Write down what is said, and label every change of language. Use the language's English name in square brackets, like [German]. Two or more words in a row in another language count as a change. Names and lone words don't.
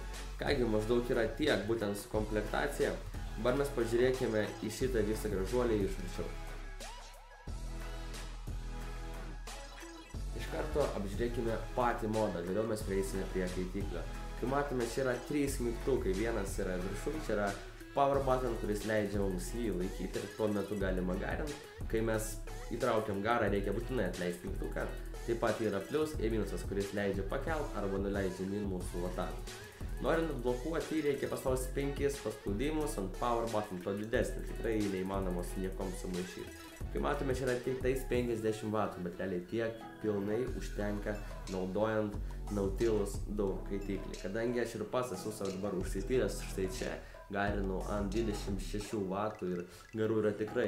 [Lithuanian] Kągi, maždaug yra tiek būtent su komplektacija, dabar mes pažiūrėkime į šitą visą gražuolį iš arčiau. Iš karto apžiūrėkime patį modą, vėliau mes prieisime prie kaitiklio. Kai matome, čia yra 3 mygtukai, vienas yra viršuj, čia yra [English] power button, [Lithuanian] kuris leidžia mums jį laikyti ir tuo metu galima garinti. Kai mes įtraukiam garą, reikia būtinai atleisti mygtuką. Taip pat yra plius ir minusas, kuris leidžia pakelt arba nuleidžia mūsų vatavimą. Norint blokuoti, reikia paspausti 5 paspaudimus ant [English] power button, [Lithuanian] to didesnį, tikrai neįmanomos niekom sumaišyti. Kai matome, čia yra tik tais 50 W, bet realiai tiek pilnai užtenka naudojant Nautilus 2 kaitiklį. Kadangi aš ir pats esu savo dabar užsipylęs, štai čia garinu ant 26 W ir garų yra tikrai.